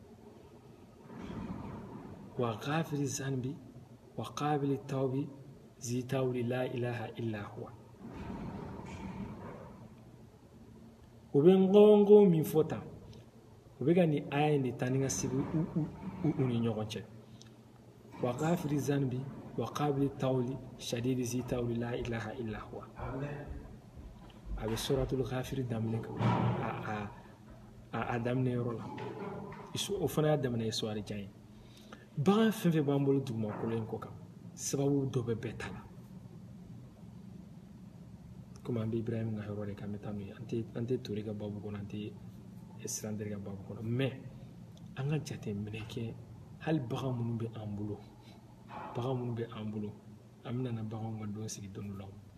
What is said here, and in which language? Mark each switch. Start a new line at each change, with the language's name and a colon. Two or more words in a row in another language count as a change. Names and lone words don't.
Arabic: و غافر ذنب و قابل توب ذي طول لا إله إلا هو
Bambara: o bɛ ngɔngɔ min fɔ tan o bɛ ka nin aya in de taa ni ka sigi u ni ɲɔgɔn cɛ
Arabic: و غافر ذنب و قابل طول شديد ذي طول لا إله إلا هو
Bambara: a bɛ suratul ghafiri daminɛ kan a daminɛ yɔrɔ la o fana y'a daminɛ histoire jan ye bagan fɛn fɛn b'an bolo dugumakolo in kɔ kan sababu dɔ bɛ bɛɛ ta la komi an bɛ Ibrahima ka yɔrɔ de kan an bɛ taa n'o ye an tɛ tori ka babu kɔnɔ an tɛ Sirantere ka babu kɔnɔ mais an ka jateminɛ kɛ hali bagan minnu bɛ an bolo an bɛna na baganw ka don sigi don dɔ la